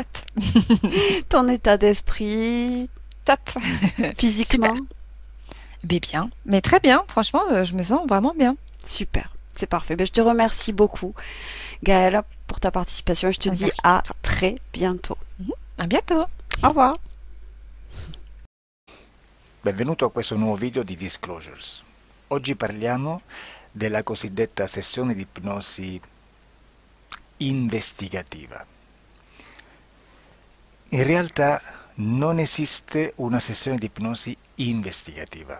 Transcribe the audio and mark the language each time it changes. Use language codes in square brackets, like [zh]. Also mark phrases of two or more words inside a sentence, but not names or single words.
[fr] Ton état d'esprit, Top. physiquement? Mais bien, mais très bien, franchement, je me sens vraiment bien. Super, c'est parfait. Je te remercie beaucoup, Gaëlle, pour ta participation. Je te dis à très bientôt. À bientôt. Au revoir. [it] Benvenuto a questo nuovo video di Disclosures. Oggi parliamo della cosiddetta sessione di ipnosi investigativa. In realtà non esiste una sessione di ipnosi investigativa.